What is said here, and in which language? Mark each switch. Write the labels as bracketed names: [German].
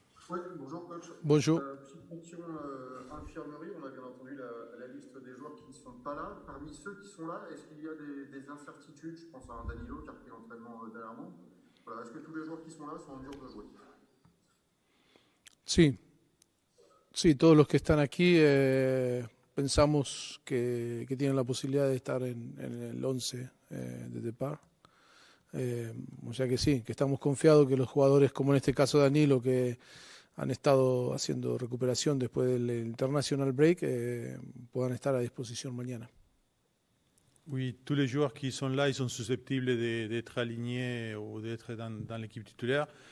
[French] Oui, bonjour coach. Bonjour. Petite question infirmerie, on a bien entendu la liste des joueurs qui ne sont pas là. Parmi ceux qui sont là, est-ce qu'il y a des incertitudes? Je pense à un Danilo qui a repris l'entraînement dernièrement. Voilà, est-ce que tous les joueurs qui sont là sont en mesure de jouer? [Spanish] Sí, sí, todos los que están aquí pensamos que tienen la posibilidad de estar en el 11 de depart. O sea que sí, que estamos confiados que los jugadores, como en este caso Danilo, que han estado haciendo recuperación después del International Break, puedan estar a disposición mañana. [French] Oui, tous les joueurs qui sont là, ils sont susceptibles d'être alignés ou d'être dans l'équipe titulaire.